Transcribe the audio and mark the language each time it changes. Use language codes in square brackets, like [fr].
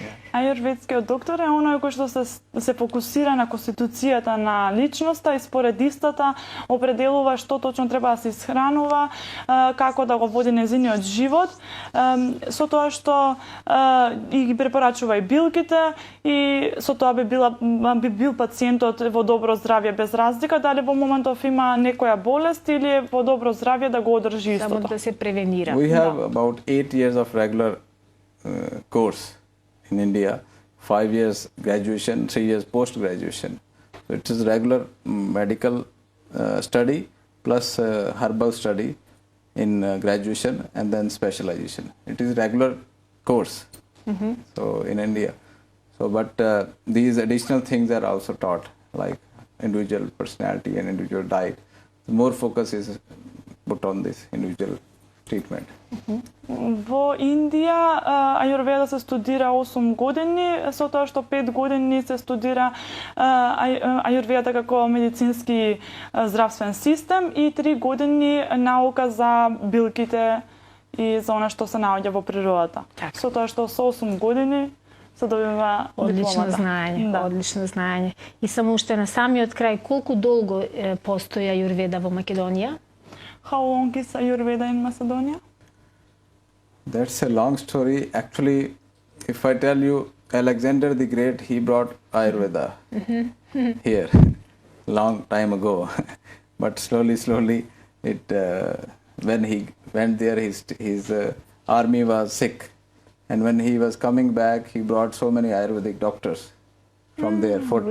[mk] Ајурведскиот доктор е оној кој што се фокусира на конституцијата на личноста и според истата определува што точно треба да се исхранува, како да го води нејзиниот живот, со тоа што и ги препорачува и билките и со тоа би бил пациентот во добро здравје без разлика дали во моментов има некоја болест или е во добро здравје да го одржи истото. Само да се превенира. [en] We have about 8 years of regular course in India, 5 years graduation, 3 years post-graduation. So it is regular medical study plus herbal study in graduation and then specialization. It is regular course. So in India. So but these additional things are also taught like individual personality and individual diet. The more focus is put on this individual treatment. [mk] Во Индија Ајурведа се студира 8 години, со тоа што 5 години се студира Ајурведа како медицински здравствен систем и 3 години наука за билките и за она што се наоѓа во природата. Так. Со тоа што со 8 години се добива Одлично дипломата. знаење, Да. одлично знаење. И само уште на самиот крај, колку долго постои Ајурведа во Македонија? [en] How long is Ayurveda in Macedonia? That's a long story. Actually, if I tell you, Alexander the Great, he brought Ayurveda here long time ago. But slowly, it when he went there, his army was sick, and when he was coming back, he brought so many Ayurvedic doctors from there for